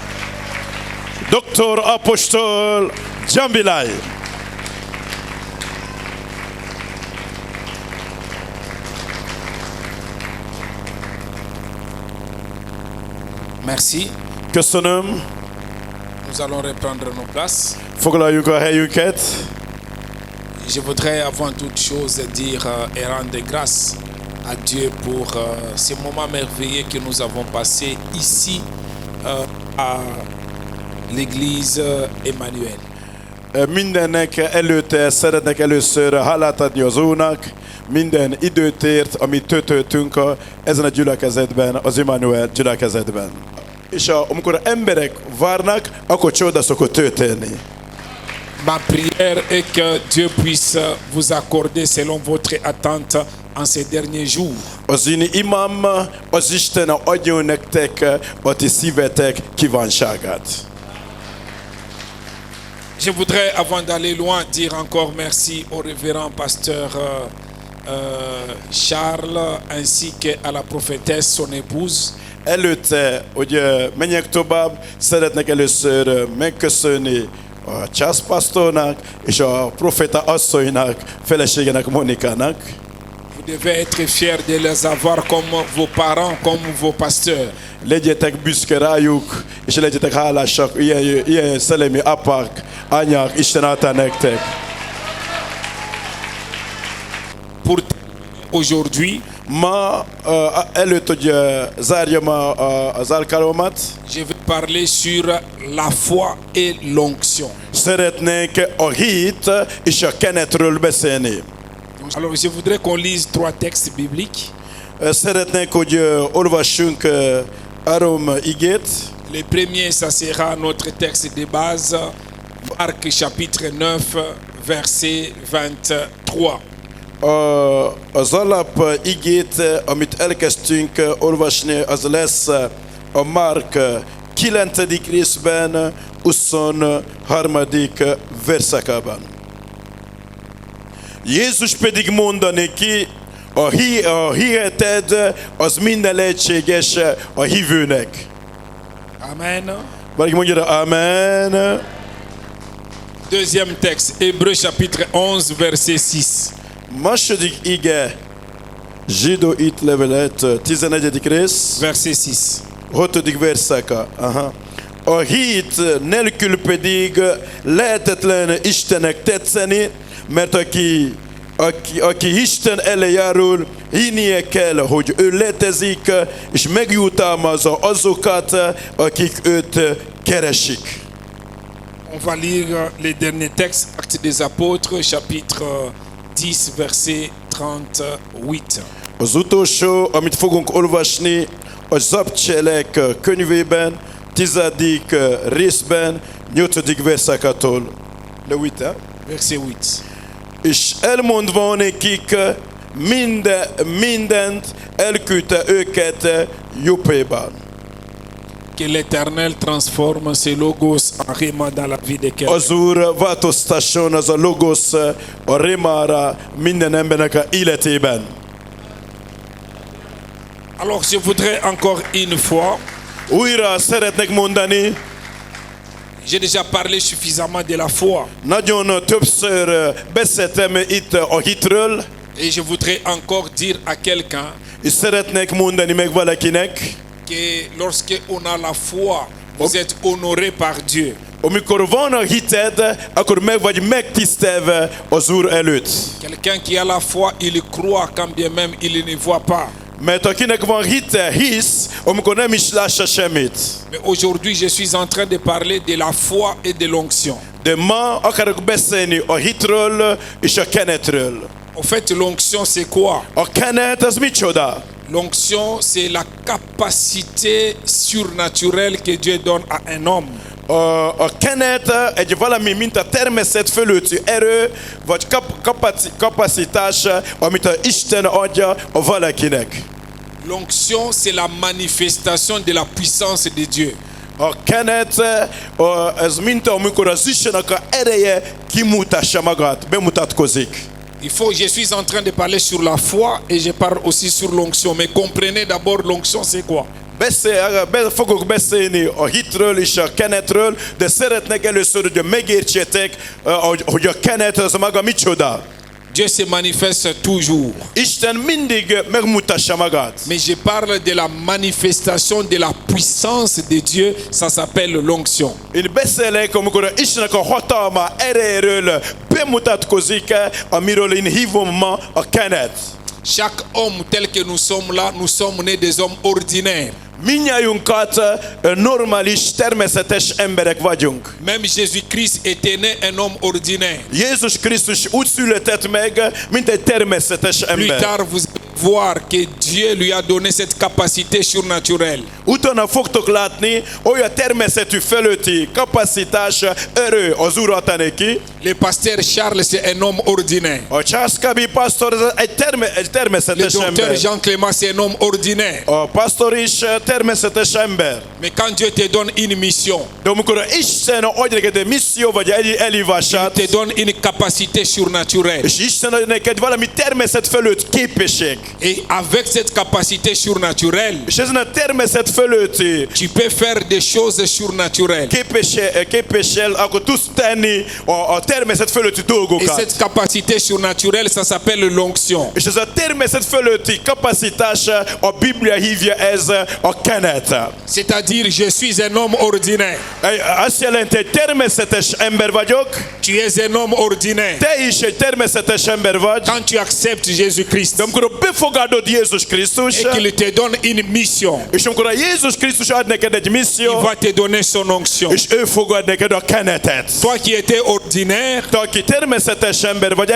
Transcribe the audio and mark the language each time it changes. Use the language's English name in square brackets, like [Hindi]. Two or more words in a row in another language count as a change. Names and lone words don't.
[French] Dr. Apostol Jambilay. Merci. [Hungarian] Köszönöm. [French] Nous allons reprendre nos places. [Hungarian] Foglaljuk a helyünket. [French] Je voudrais avant toute chose dire et rendre grâce à Dieu pour ces moments merveilleux que nous avons passés ici à l'église Emmanuel. [Hungarian] Mindennek előtte szeretnek először hálát adni az Úrnak, minden időtért, amit töltöttünk ezen a gyülekezetben, az Emmanuel gyülekezetben. És amikor emberek várnak, akkor csoda szokott történni. [French] Ma prière est que Dieu puisse vous accorder selon votre attente en ces derniers jours. [Hungarian] Az én imám az Isten adjon nektek a ti szívetek kívánságát. [French] Je voudrais, avant d'aller loin, dire encore merci au révérend pasteur Charles ainsi qu'à la prophétesse, son épouse. [Hungarian] Előtte, hogy menjek tovább, szeretnek először megköszönni a Charles pastornak és a profeta asszonynak, feleségének Monikának. [French] Vous devez être fiers de les avoir comme vos parents, comme vos pasteurs. [Hungarian] Legyetek büszke rájuk, és legyetek hálásak, ilyen szellemi apák, anyák, Isten által nektek. [French] Pour aujourd'hui, [Hungarian] ma előtt, hogy zárjam az alkalmat, [French] je vais parler sur la foi et l'onction. [Hungarian] Szeretnék a hit és a kenetről beszélni. [French] Alors je voudrais qu'on lise 3 textes bibliques. [Hungarian] szeretnénk, hogy olvassunk 3 igét. Le premier, ça sera notre texte de base, Marc chapitre 9, verset 23. Az alap igét, amit elkezdtünk olvasni, az lesz a Márk 9. részben, 23. verszakában. Jézus pedig mondani ki, a hiheted az minden lehetséges a hívőnek. Amen. Valaki mondja, amen. [French] Deuxième texte, Hébreux chapitre 11, verset 6. [Hungarian] Második ige, Zsidó itt levelet, 11. rész, [French] Verset 6. [Hungarian] 6. verszaka. Aha. A hit nélkül pedig lehetetlen Istennek tetszeni, mert aki Isten elé járul, hinnie kell, hogy ő létezik, és megjutalmazza azokat, akik őt keresik. [French] On va lire les derniers textes, Actes des Apôtres, chapitre 10, verset 38. [Hungarian] Az utolsó, amit fogunk olvasni, a Zapcselek könyvében, 10. részben, 8. verszakától. [French] Le 8, Verset 8. [Hungarian] és elmondva nekik mindent, elküldte őket Jobbében. [French] Que l'Éternel transforme ce logos en rhéma dans la vie de quelqu'un. [Hungarian] Az Úr változtasson az a logosz a rémára minden embernek a életében. [French] Alors je voudrais encore une fois, [Hungarian] Újra szeretnék mondani, [French] j'ai déjà parlé suffisamment de la foi, [Hungarian] nagyon többször beszéltem itt a hitről, [French] et je voudrais encore dire à quelqu'un [Hungarian] és szeretnék mondani meg valakinek, [French] que lorsque on a la foi, vous êtes honoré par Dieu. [Hungarian] amikor van a hited, akkor meg vagy megtisztelve az Úr előtt. [French] Quelqu'un qui a la foi, il croit quand bien même il ne voit pas. [Hungarian] Mert akinek van hite, hisz, amikor nem is lássa semmit. [French] Mais aujourd'hui, je suis en train de parler de la foi et de l'onction. [Hungarian] De ma akarok beszélni a hitről és a kenetről. [French] En fait, l'onction, c'est quoi? [Hungarian] A kenet az micsoda? [French] L'onction, c'est la capacité surnaturelle que Dieu donne à un homme. [Hungarian] A kenet egy valami, mint a természet fölötti erő, vagy kapacitás, amit a Isten adja a valakinek. [French] L'onction, c'est la manifestation de la puissance de Dieu. [Hungarian] A kenet, ez mint amikor az Istennek a ereje kimutassa magát, bemutatkozik. [French] Je suis en train de parler sur la foi et je parle aussi sur l'onction. Mais comprenez d'abord l'onction, c'est quoi? [Hungarian] Fogok beszélni a hitről és a kenetről, de szeretnék először, hogy megértsétek, hogy a kenet az maga micsoda. [French] Dieu se manifeste toujours. [Hungarian] Isten mindig megmutassa magát. [French] Mais je parle de la manifestation de la puissance de Dieu, ça s'appelle l'onction. [Hungarian] Én beszélek, amikor Istennek a hatalma erejéről bemutatkozik, amiről én hívom ma a kenet. [French] Chaque homme tel que nous sommes là, nous sommes nés des hommes ordinaires. [Hungarian] Mindnyájunkat normális, természetes emberek vagyunk. [French] Même Jésus-Christ était né un homme ordinaire. [Hungarian] Jézus Krisztus úgy született meg, mint egy természetes [French] Plus [Hungarian] ember. [French] tard, vous allez voir que Dieu lui a donné cette capacité surnaturelle. [Hungarian] Utána fogtok látni, olyan természetű fölötti kapacitás, erő az Úr adta neki. [French] Le pasteur Charles, c'est un homme ordinaire. [Hungarian] A Császkábi pastor egy [French] Le [Hungarian] természetes [French] docteur [Hungarian] ember. [French] Jean Clément, c'est un homme ordinaire. [Hungarian] A pastor is természetes ember. [French] Mais quand Dieu te donne une mission, [Hungarian] De amikor Isten adja neked egy misszió vagy egy elhívását, [French] te donne une capacité surnaturelle. [Hungarian] és Isten ad neked valami természet fölött képesség. [French] Et avec cette capacité surnaturelle, [Hungarian] És ezen a természet fölötti [French] tu peux faire des choses surnaturelles. [Hungarian] képessel, akkor tudsz tenni a természet fölötti [French] Et [Hungarian] dolgokat. [French] cette capacité surnaturelle, ça s'appelle l'onction. [Hungarian] És ez a természet fölötti kapacitás, a Biblia hívja ez a kenet. [French] C'est-à-dire, je suis un homme ordinaire. [Hungarian] Azt jelenti, hogy természetes ember vagyok, [French] Tu es un homme ordinaire. [Hungarian] te is egy természetes ember vagy, [French] Quand tu acceptes Jésus-Christ [Hungarian] de amikor befogadod Jézus Krisztus, [French] et qu'il te donne une mission, [Hungarian] és amikor a Jézus Krisztus ad neked egy [French] il [Hungarian] misszió, [French] va te donner son onction. [Hungarian] és ő fog ad neked a kenetet. [French] Toi qui étais ordinaire, [Hungarian] Te, aki természetes ember vagy,